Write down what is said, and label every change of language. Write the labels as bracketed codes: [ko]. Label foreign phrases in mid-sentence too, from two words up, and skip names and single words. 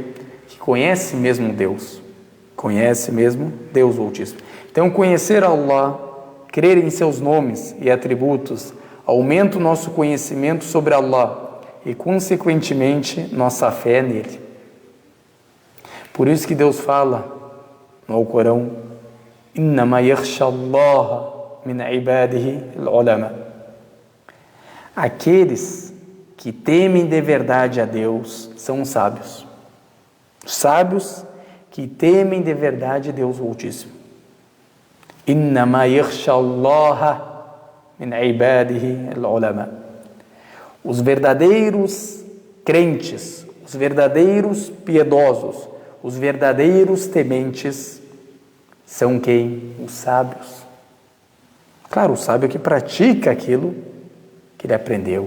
[pt] Que conhece mesmo Deus, conhece mesmo Deus o Altíssimo. Então, conhecer Allah, crer em seus nomes e atributos, aumenta o nosso conhecimento sobre Allah e, consequentemente, nossa fé nele. Por isso que Deus fala no Alcorão: [ar] إنما يخشى الله من عباده العلماء. [pt] Aqueles que temem de verdade a Deus são os sábios. Os sábios que temem de verdade a Deus o Altíssimo. [ar] إنما يخشى الله من عباده العلماء. [pt] Os verdadeiros crentes, os verdadeiros piedosos, os verdadeiros tementes são quem? Os sábios. Claro, o sábio que pratica aquilo que ele aprendeu.